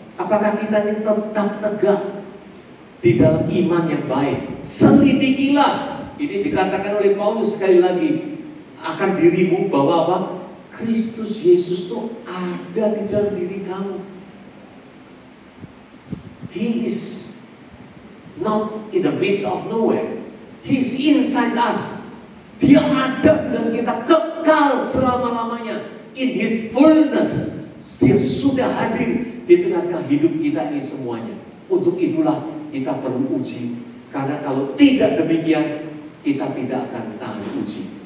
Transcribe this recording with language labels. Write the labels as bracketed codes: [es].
[id] Apakah kita ini tetap tegak di dalam iman yang baik? Selidikilah. Ini dikatakan oleh Paulus sekali lagi, akan dirimu bahwa apa? Kristus Yesus itu ada di dalam diri kamu. [en] He is not in the midst of nowhere. He is inside us. [id] Dia ada dan kita kekal selama-lamanya. [en] In His fullness, [id] Dia sudah hadir di tengah-tengah hidup kita ini semuanya. Untuk itulah kita perlu uji. Karena kalau tidak demikian, kita tidak akan tahan uji.